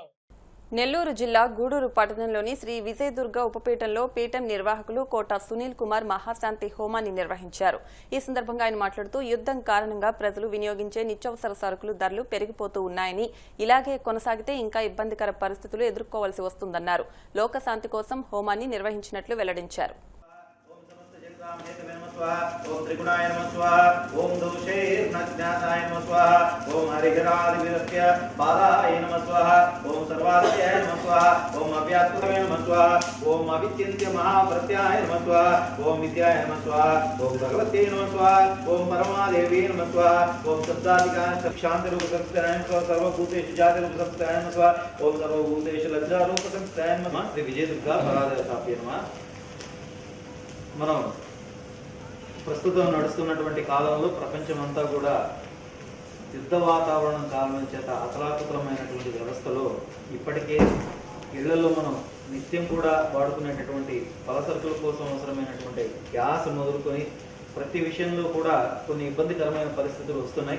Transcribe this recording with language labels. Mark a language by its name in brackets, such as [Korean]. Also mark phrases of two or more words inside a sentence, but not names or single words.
[Telugu] నెల్లూరు జిల్లా గూడూరు పట్టణంలోని శ్రీ విజయదుర్గ ఉపపీఠంలో పీఠం నిర్వాహకులు కోట సునీల్ కుమార్ మహాశాంతి హోమాన్ని నిర్వహించారు. ఈ సందర్భంగా ఆయన మాట్లాడుతూ యుద్దం కారణంగా ప్రజలు వినియోగించే నిత్యావసర సరుకులు ధరలు పెరిగిపోతూ ఉన్నాయని, ఇలాగే కొనసాగితే ఇంకా ఇబ్బందికర పరిస్థితులు ఎదుర్కోవాల్సి వస్తుందన్నారు. లోకశాంతి కోసం హోమాన్ని నిర్వహించినట్లు వెల్లడించారు. [Sanskrit] ओम त्रिगुणाय नमः स्वाहा ओम दोषैर्नज्ञाताय नमः स्वाहा ओम हरिहरादिविरस्य बालाय नमः स्वाहा ओम सर्वास्याय नमः स्वाहा ओम अव्यात्मकाय नमः स्वाहा ओम अविचिन्त्य महाव्रत्याय नमः स्वाहा ओम विद्याय नमः स्वाहा ओम भगवते नमः स्वाहा ओम परमादेवी नमः स्वाहा ओम शब्दाधिकाय शांतिरूपसंस्काराय नमः सर्वभूतेषु जातिरूपसंस्काराय नमः स्वाहा ओम सर्वभूतेषु लज्जारूपसंस्काराय नमः श्री विजयदुर्गा परादेवताभ्ये नमः। [Telugu] మనం ప్రస్తుతం నడుస్తున్నటువంటి కాలంలో ప్రపంచమంతా కూడా యుద్ధ వాతావరణం కారణం చేత అతలాకుతలమైనటువంటి వ్యవస్థలో ఇప్పటికే ఇళ్లలో మనం నిత్యం కూడా వాడుకునేటటువంటి పలసరుకుల కోసం అవసరమైనటువంటి గ్యాస్ మొదలుకొని ప్రతి విషయంలో కూడా కొన్ని ఇబ్బందికరమైన పరిస్థితులు వస్తున్నాయి.